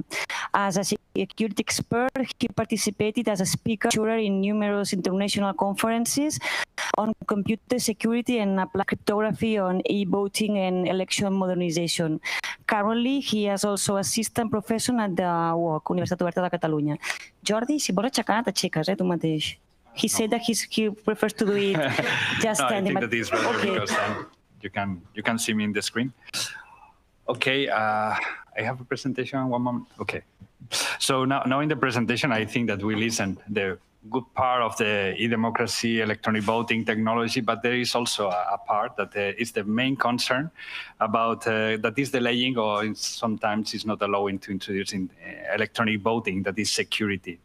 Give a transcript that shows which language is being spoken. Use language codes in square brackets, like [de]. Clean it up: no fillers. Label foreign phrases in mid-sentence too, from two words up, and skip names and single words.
[en] As a security expert, he participated as a speaker in numerous international conferences on computer security and applied cryptography on e-voting and election modernization. Currently, he is also assistant professor at the UOC, Universitat Oberta de Catalunya. [ca] Jordi, si vols aixecar, t'aixeques, tu mateix. [en] He said that he prefers to do it just standing. I think that is better because you can see me in the screen. Okay, I have a presentation. One moment. Okay. So now in the presentation, I think that we listened the good part of the eDemocracy electronic voting technology, but there is also a part that is the main concern about that is delaying or sometimes is not allowing to introduce in electronic voting, that is security.